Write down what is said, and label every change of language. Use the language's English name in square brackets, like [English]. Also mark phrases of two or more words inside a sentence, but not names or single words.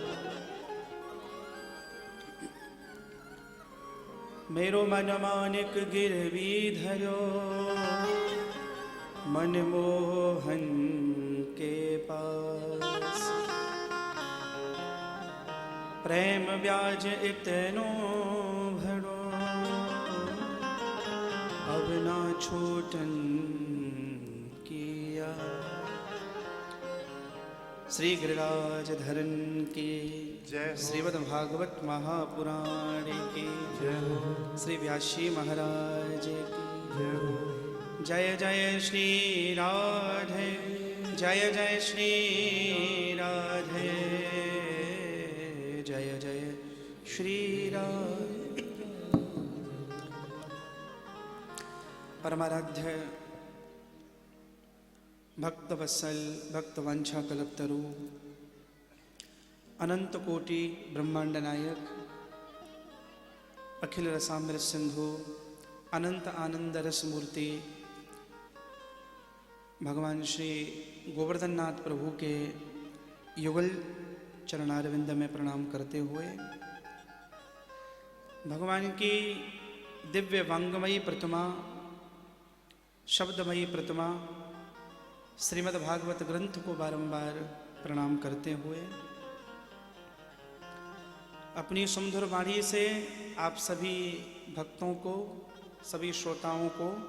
[Hindi] मेरो मन मानिक गिरवी धरो मनमोहन के पास प्रेम ब्याज इतनो भरो अब ना छूटन किया। श्री गिरिराज धरन की जय। श्रीमद् भागवत महापुराण की जय। श्री व्यासी महाराज की जय। जय जय श्री राधे जय जय श्री राधे जय जय श्री राधे। परमाराध्य भक्तवत्सल भक्तवंशा कल्पतरु अनंत कोटि ब्रह्मांड नायक अखिल रसामृत सिंधु अनंत आनंद रस मूर्ति भगवान श्री गोवर्धन नाथ प्रभु के युगल चरणारविंद में प्रणाम करते हुए भगवान की दिव्य वांगमयी प्रतिमा शब्दमयी प्रतिमा श्रीमद् भागवत ग्रंथ को बारंबार प्रणाम करते हुए अपनी सुमधुर वाणी से आप सभी भक्तों को सभी श्रोताओं को